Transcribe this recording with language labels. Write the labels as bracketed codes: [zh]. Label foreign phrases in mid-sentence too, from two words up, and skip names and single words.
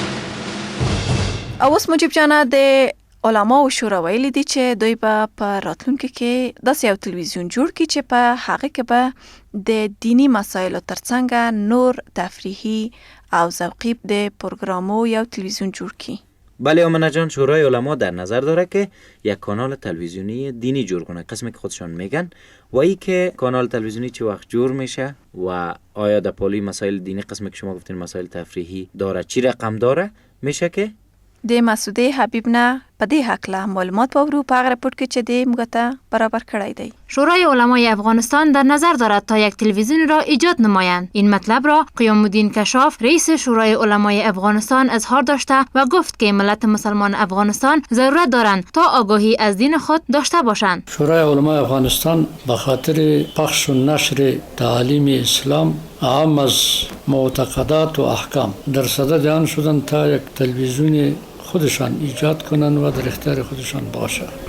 [ps] او اوس مجیب جانه د علماو شورا ویلي دي چې دوی به په راتلونکي کې داسې یو تلویزیون جوړ کړي چې په هغه کې به د دینی مسایلو ترڅنګ نور تفریحي او ذوقی د پروگرامو یو تلویزیون جوړ کړي. [fa] بله امنه جان، شورای علما در نظر داره که یک کانال تلویزیونی دینی جور کنه، قسمی که خودشان میگن، و ای که کانال تلویزیونی چه وقت جور میشه و آیا در پالوی مسائل دینی قسمی که شما گفتین مسائل تفریحی داره چی رقم داره میشه که [ps] د مسعوده حبیب نه په دې حقله معلومات باورو په هغه رپورت کې چې د موږ برابر کړی دی. [fa] شورای علمای افغانستان در نظر دارد تا یک تلویزیون را ایجاد نمایند. این مطلب را قیام الدین کشاف رئیس شورای علمای افغانستان اظهار داشته و گفت که ملت مسلمان افغانستان ضرورت دارند تا آگاهی از دین خود داشته باشند. شورای علمای افغانستان به خاطر پخش و نشر تعالیم اسلام عام از معتقدات و احکام در صدد آن شدند تا یک تلویزیون خودشان ایجاد کنند و در اختیار خودشان باشه.